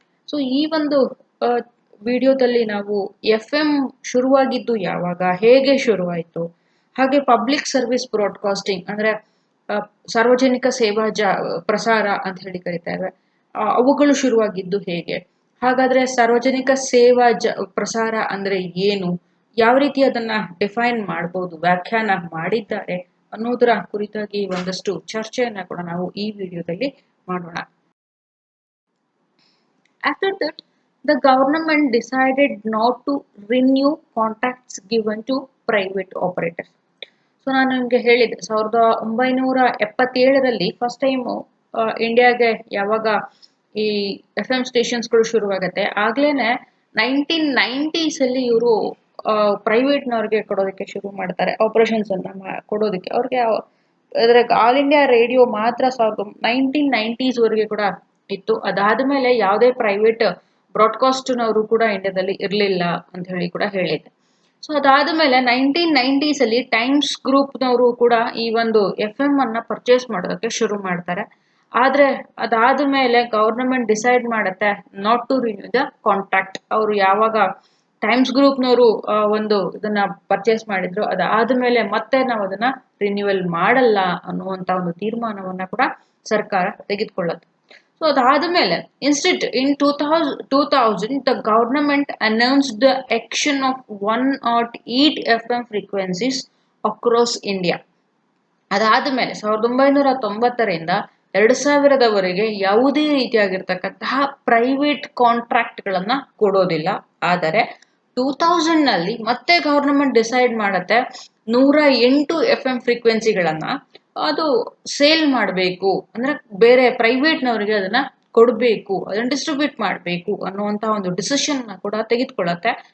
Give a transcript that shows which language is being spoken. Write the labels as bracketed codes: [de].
[kn] So ಈ ಒಂದು ವಿಡಿಯೋದಲ್ಲಿ ನಾವು FM ಶುರುವಾಗಿದ್ದು ಯಾವಾಗ, ಹೇಗೆ ಶುರುವಾಯಿತು, ಹಾಗೆ ಪಬ್ಲಿಕ್ ಸರ್ವಿಸ್ ಬ್ರಾಡ್ಕಾಸ್ಟಿಂಗ್ ಅಂದ್ರೆ ಸಾರ್ವಜನಿಕ ಸೇವಾ ಪ್ರಸಾರ ಅಂತ ಹೇಳಿ ಕರೀತಾರೆ, ಅವುಗಳು ಶುರುವಾಗಿದ್ದು ಹೇಗೆ, ಹಾಗಾದ್ರೆ ಸಾರ್ವಜನಿಕ ಸೇವಾ ಪ್ರಸಾರ ಅಂದ್ರೆ ಏನು, ಯಾವ ರೀತಿ ಅದನ್ನ ಡಿಫೈನ್ ಮಾಡಬಹುದು, ವ್ಯಾಖ್ಯಾನ ಮಾಡಿದ್ದಾರೆ ಅನ್ನೋದರ ಕುರಿತಾಗಿ ಒಂದಷ್ಟು ಚರ್ಚೆಯನ್ನ ಕೂಡ ನಾವು ಈ ವಿಡಿಯೋದಲ್ಲಿ ಮಾಡೋಣ. [en] After that, the government decided not to renew contracts given to private operators. [kn] So ನಾನು ನಿಮಗೆ ಹೇಳಿದೆ 1977ರಲ್ಲಿ ಫಸ್ಟ್ ಟೈಮು ಇಂಡಿಯಾಗೆ ಯಾವಾಗ ಈ FM ಸ್ಟೇಷನ್ಸ್ಗಳು ಶುರುವಾಗತ್ತೆ, ಆಗ್ಲೇನೆ 1990s ಅಲ್ಲಿ ಇವರು ಪ್ರೈವೇಟ್ನವ್ರಿಗೆ ಕೊಡೋದಕ್ಕೆ ಶುರು ಮಾಡ್ತಾರೆ, ಆಪರೇಷನ್ಸ್ ಅನ್ನ ಕೊಡೋದಕ್ಕೆ. ಅವ್ರಿಗೆ ಅದ್ರಾಗ ಆಲ್ ಇಂಡಿಯಾ ರೇಡಿಯೋ ಮಾತ್ರ 1990s ವರೆಗೆ ಕೂಡ ಇತ್ತು. ಅದಾದ್ಮೇಲೆ ಯಾವುದೇ ಪ್ರೈವೇಟ್ ಬ್ರಾಡ್ಕಾಸ್ಟ್ನವರು ಕೂಡ ಇಂಡಿಯಾದಲ್ಲಿ ಇರಲಿಲ್ಲ ಅಂತ ಹೇಳಿ ಕೂಡ ಹೇಳಿದ್ದೆ. ಸೊ ಅದಾದ್ಮೇಲೆ 1990s ಅಲ್ಲಿ ಟೈಮ್ಸ್ ಗ್ರೂಪ್ನವರು ಕೂಡ ಈ ಒಂದು FM ಅನ್ನ ಪರ್ಚೇಸ್ ಮಾಡೋದಕ್ಕೆ ಶುರು ಮಾಡ್ತಾರೆ. ಆದ್ರೆ ಅದಾದ್ಮೇಲೆ ಗವರ್ನಮೆಂಟ್ ಡಿಸೈಡ್ ಮಾಡುತ್ತೆ [en] Not to renew the contract. [kn] ಅವರು ಯಾವಾಗ ಟೈಮ್ಸ್ ಗ್ರೂಪ್ನವರು ಒಂದು ಇದನ್ನ ಪರ್ಚೇಸ್ ಮಾಡಿದ್ರು, ಅದಾದ್ಮೇಲೆ ಮತ್ತೆ ನಾವು ಅದನ್ನ ರಿನ್ಯೂವಲ್ ಮಾಡಲ್ಲ ಅನ್ನುವಂತ ಒಂದು ತೀರ್ಮಾನವನ್ನ ಕೂಡ ಸರ್ಕಾರ ತೆಗೆದುಕೊಳ್ಳುತ್ತೆ. ಸೊ ಅದಾದ್ಮೇಲೆ [en] Instead in 2000 the government announced the action of 108 FM frequencies across India. [kn] ಅದಾದ್ಮೇಲೆ 1990ರಿಂದ 2000ರವರೆಗೆ ಯಾವುದೇ ರೀತಿಯಾಗಿರ್ತಕ್ಕಂತಹ ಪ್ರೈವೇಟ್ ಕಾಂಟ್ರಾಕ್ಟ್ ಗಳನ್ನ ಕೊಡೋದಿಲ್ಲ. ಆದರೆ 2000 ನಲ್ಲಿ ಮತ್ತೆ ಗವರ್ನಮೆಂಟ್ ಡಿಸೈಡ್ ಮಾಡುತ್ತೆ 108 FM ಫ್ರೀಕ್ವೆನ್ಸಿಗಳನ್ನ ಅದು ಸೇಲ್ ಮಾಡಬೇಕು, ಅಂದ್ರೆ ಬೇರೆ ಪ್ರೈವೇಟ್ನವರಿಗೆ ಅದನ್ನ ಕೊಡಬೇಕು, ಅದನ್ನ ಡಿಸ್ಟ್ರಿಬ್ಯೂಟ್ ಮಾಡಬೇಕು ಅನ್ನುವಂತ ಒಂದು ಡಿಸಿಷನ್ ಕೂಡ ತೆಗೆದುಕೊಳ್ಳುತ್ತೆ.